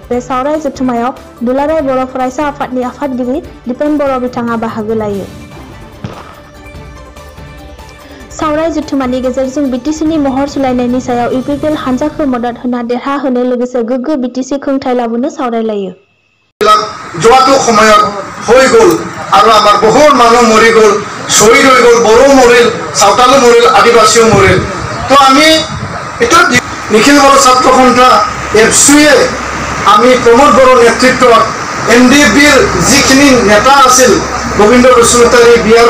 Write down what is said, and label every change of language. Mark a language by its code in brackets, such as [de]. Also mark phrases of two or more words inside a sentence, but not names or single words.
[brx] बे सावराय जथुमायाव दुलाराय बर' फरायसा आफादनि आफादगिरि दिपेन बर' बिथाङा बाहागो लायो। सावराय जथुमानि गेजेरजों बिटिसिनि महर सोलायनायनि सायाव इउपिपिएल हानजाखौ मदद होना देरहाहोनो लोगोसे गोग्गो बिटिसि खुंथाय लाबोनो सावरायलायो। [as] যোৱাটো সময়ত হৈ গ'ল আৰু আমাৰ বহুত মানুহ মৰি গ'ল, শহীদ হৈ গ'ল, বড়ো মৰিল, সাঁওতালো মৰিল, আদিবাসীও মৰিল। তো আমি এটা নিখিল বড়ো ছাত্ৰ সন্থা এফচুয়ে আমি প্ৰমোদ বড়োৰ নেতৃত্বত এনডিএফবিৰ যিখিনি নেতা আছিল গোবিন্দ বসুমতাৰী, বিআৰ